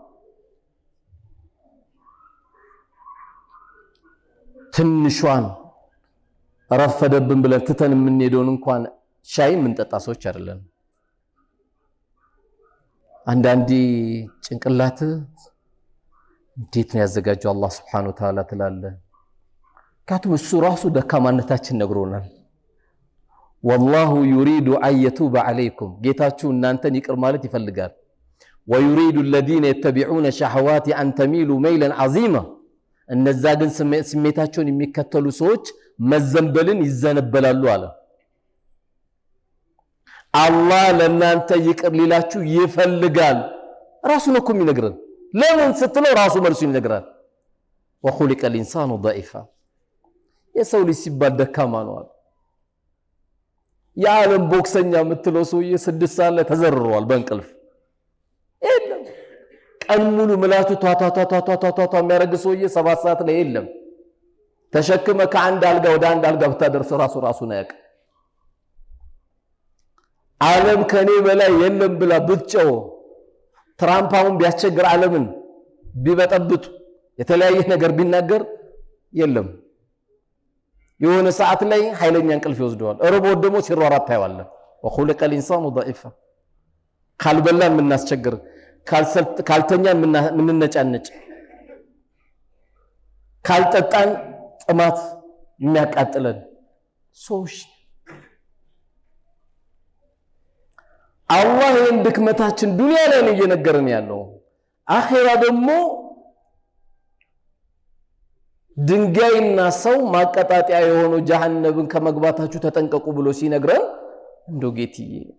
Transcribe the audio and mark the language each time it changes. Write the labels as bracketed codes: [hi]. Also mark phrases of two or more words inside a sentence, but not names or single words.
[am] ትንሿን ረፈደብን ብለን ትተን የምንሄደውን እንኳን ሻይ ምንጠጣ ሰዎች አይደለም። አንዳንዴ ጭንቅላት እንዴት ነው ያዘጋጀው አላህ [ar] سبحانه وتعالى [am] ትላለህ። ካቱም እሱ ራሱ ደካማነታችን ነግሮናል። [ar] والله يريد أن يتوب عليكم [am] ጌታችሁ እናንተን ይቅር ማለት ይፈልጋል። [ar] ويريد الذين يتبعون شهوات أن تميلوا ميلا عظيما [am] እነዛ ግን ስሜታቸውን የሚከተሉ ሰዎች መዘንበልን ይዘነበላሉ አለ። አላህ ለናንተ ይቅር ሊላችሁ ይፈልጋል ራሱ ነው የሚነግረን ለምን ስትለው ራሱ መልሱ ይነግራል [ar] وخلق الانسان ضعيفا [am] የሰው ልጅ ሲባል ደካማ ነው የዓለም ቦክሰኛ የምትለው ሰውዬ 6 ሰዓት ላይ ተዘርሯል በእንቅልፍ የለም ቀን ሙሉ ምላቱ ቷቷቷቷቷቷ የሚያረግ ሰውዬ 7 ሰዓት ላይ የለም ተሸክመ ከአንድ አልጋ ወደ አንድ አልጋ ብታደርሰው ራሱ ነው ያቀ ዓለም ከኔ በላይ የለም ብላ ብትጨው ትራምፓውን ቢያስቸግር ዓለምን ቢበጠብጡ የተለያየ ነገር ቢናገር የለም የሆነ ሰዓት ላይ ኃይለኛ እንቅልፍ ይወስደዋል እርቦት ደግሞ ሲሯሯጥ ታይዋለ [ar] وخلق الانسان ضعيفا [am] ካልበላን ምናስቸግር ካልተኛን ምንነጫነጭ ካልጠጣን ጥማት የሚያቃጥለን ሶሽ አላህ ይህን ድክመታችን ዱንያ ላይ ነው እየነገረን ያለው አኺራ ደግሞ ድንጋይና ሰው ማቀጣጣያ የሆነው ጀሃነምን ከመግባታችሁ ተጠንቀቁ ብሎ ሲነግረን እንደው ጌትዬ